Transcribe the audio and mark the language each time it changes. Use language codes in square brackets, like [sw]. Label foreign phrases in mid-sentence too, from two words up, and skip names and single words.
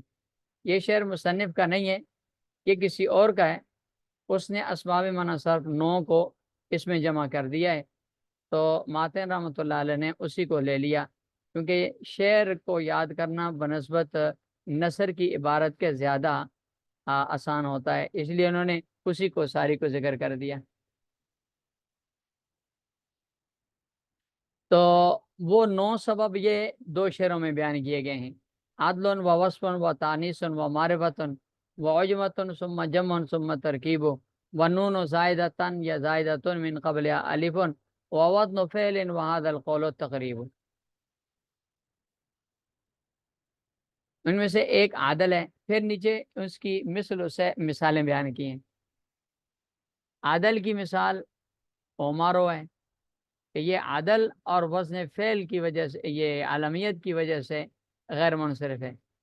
[ur] یہ شعر مصنف کا نہیں ہے، یہ کسی اور کا ہے، اس نے اسباب منع صرف 9 کو اس میں جمع کر دیا ہے، تو ماتن [ar] رحمۃ اللہ علیہ [ur] نے اسی کو لے لیا، کیونکہ شعر کو یاد کرنا بنسبت نثر کی عبارت کے زیادہ آسان ہوتا ہے، اس لیے انہوں نے اسی کو ساری کو ذکر کر دیا۔ تو وہ 9 سبب یہ 2 شعروں میں بیان کیے گئے ہیں، [ar] عدل و وصف و تانیث و معرفت و عجمت ثم جمع ثم ترکیب و نون زائدتن یا زائدتن من قبل الف و وزن فعل و هذا القول تقریب۔ [ur] ان میں سے ایک عادل ہے، پھر نیچے اس کی مثل سے مثالیں بیان کی ہیں۔ عادل کی مثال عمارو ہے، کہ یہ عدل اور وزن فعل کی وجہ سے، یہ عالمیت کی وجہ سے غیر منصرف ہے۔